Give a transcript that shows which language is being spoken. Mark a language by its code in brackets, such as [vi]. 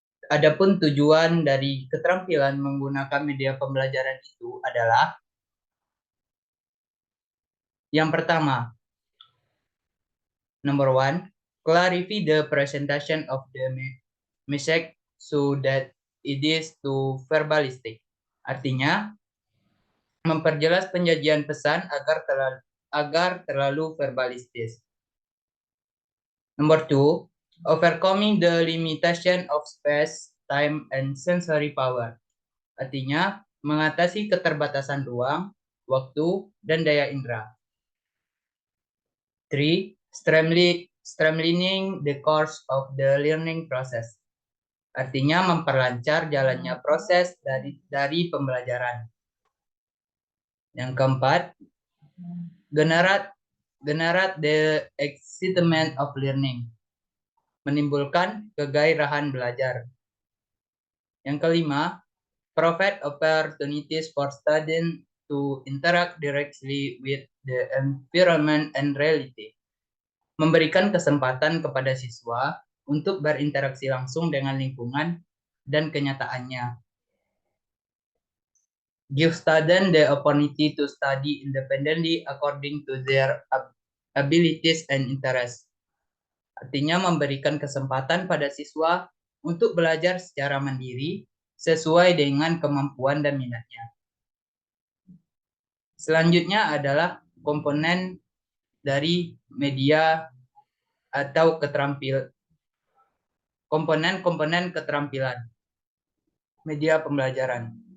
[id] Adapun tujuan dari keterampilan menggunakan media pembelajaran itu adalah yang pertama, [en] number 1, clarify the presentation of the message so that it is too verbalistic. [id] Artinya, memperjelas penyajian pesan agar terlalu verbalistis. [en] Number 2, overcoming the limitation of space, time, and sensory power. [id] Artinya, mengatasi keterbatasan ruang, waktu, dan daya indera. [en] 3, streamlining the course of the learning process. [id] Artinya, memperlancar jalannya proses dari pembelajaran. Yang keempat, [en] generate the excitement of learning. [id] Menimbulkan kegairahan belajar. Yang kelima, [en] provide opportunities for students to interact directly with the environment and reality. [id] Memberikan kesempatan kepada siswa untuk berinteraksi langsung dengan lingkungan dan kenyataannya. [en] Give students the opportunity to study independently according to their abilities and interests. [id] Artinya memberikan kesempatan pada siswa untuk belajar secara mandiri sesuai dengan kemampuan dan minatnya. Selanjutnya adalah komponen dari media atau komponen keterampilan media pembelajaran.